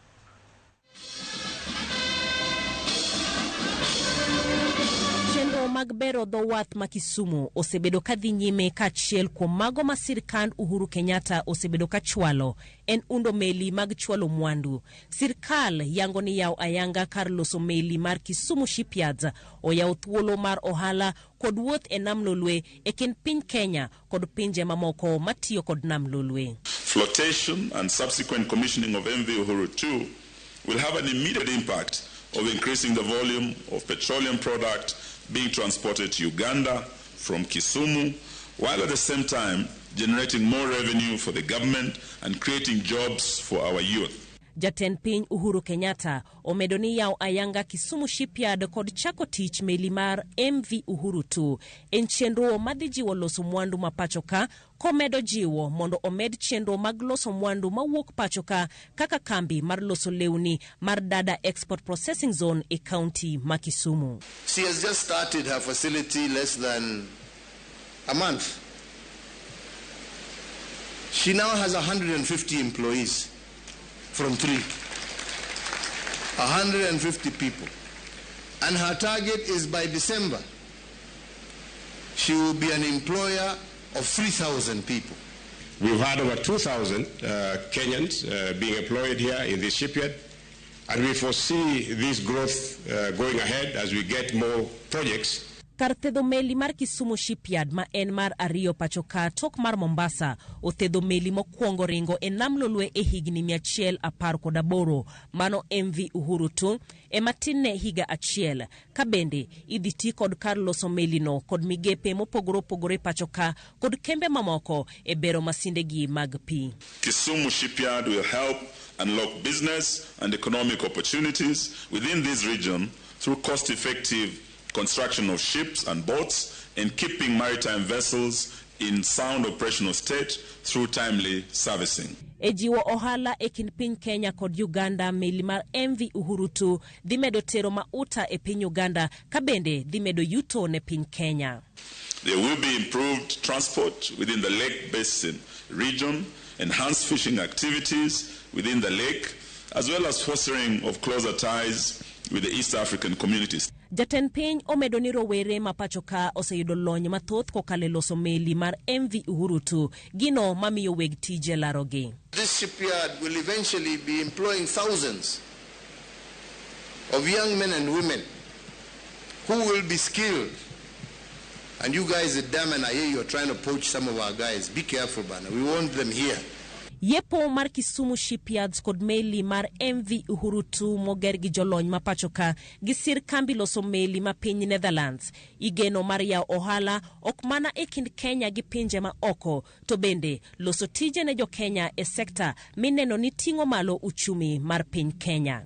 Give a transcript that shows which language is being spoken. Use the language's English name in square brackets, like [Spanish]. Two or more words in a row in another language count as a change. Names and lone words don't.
[Luo (Kenya and Tanzania)] Magbero dho wath ma Kisumu osebedo kadhi nyime kachiel kuom mago ma sirkand Uhuru Kenyatta osebedo kachwalo en undo meli mag chwalo mwandu. Sirkal yango ni yaw ayanga kar loso meli mar Kisumu shipyards oyaw thuolo mar ohala kod wuoth e nam lolwe e kind piny Kenya kod pinje mamoko matiyo kod nam lolwe. [English] Flotation and subsequent commissioning of MV Uhuru 2 will have an immediate impact of increasing the volume of petroleum product being transported to Uganda from Kisumu, while at the same time generating more revenue for the government and creating jobs for our youth. [Luo (Kenya and Tanzania)] Jatend piny Uhuru Kenyatta omedo ni yaw ayanga Kisumu shipyard kod chako tich meli mar MV Uhuru 2 en chenro madhi jiwo loso mwandu mapachoka komedo jiwo mondo omed chenro mag loso mwandu mawuok pachoka kaka kambi mar loso lewni mar Dada Export Processing Zone e county ma Kisumu. [English] She has just started her facility less than a month. She now has 150 employees. From 3, 150 people. And her target is by December, she will be an employer of 3,000 people. We've had over 2,000 Kenyans being employed here in this shipyard, and we foresee this growth going ahead as we get more projects. [Luo (Kenya and Tanzania)] Kar thedho meli mar Kisumu shipyard ma en mar ariyo pachoka tok mar Mombasa othedho meli mokwongo ringo e nam lolwe e higni 118 mano MV Uhuru 2 e matinne higa achiel ka bende idhi ti kod kar loso meli no kod migepe mopogore pachoka kod kembe mamoko e bero masindegi mag pi. [English] Kisumu shipyard will help unlock business and economic opportunities within this region through cost-effective construction of ships and boats and keeping maritime vessels in sound operational state through timely servicing. [Luo (Kenya and Tanzania)] Ejiwo ohala e kind piny Kenya kod Uganda meli mar MV Uhuru 2 dhi medo tero mauta e piny Uganda ka bende dhi medo yuto ne piny Kenya. [English] There will be improved transport within the Lake Basin region, enhanced fishing activities within the lake, as well as fostering of closer ties with the East African communities. [Luo (Kenya and Tanzania)] Jatend piny omedo ni rowere mapachoka oseyudo lony mathoth kokale loso meli mar MV Uhuru 2 gino mamiyo weg tije larogi. [English] This shipyard will eventually be employing thousands of young men and women who will be skilled. And you guys at Daman, I hear you're trying to poach some of our guys. Be careful, man. We want them here. [Luo (Kenya and Tanzania)] Yepo mar Kisumu shipyards kod meli mar MV Uhuru 2 moger gi jolony mapachoka gi sirkambi loso meli ma piny Netherlands. Igeno mar yaw ohala ok mana e kind Kenya gi pinje ma oko to bende loso tije ne jo Kenya e sekta mineno ni ting'o malo uchumi mar piny Kenya.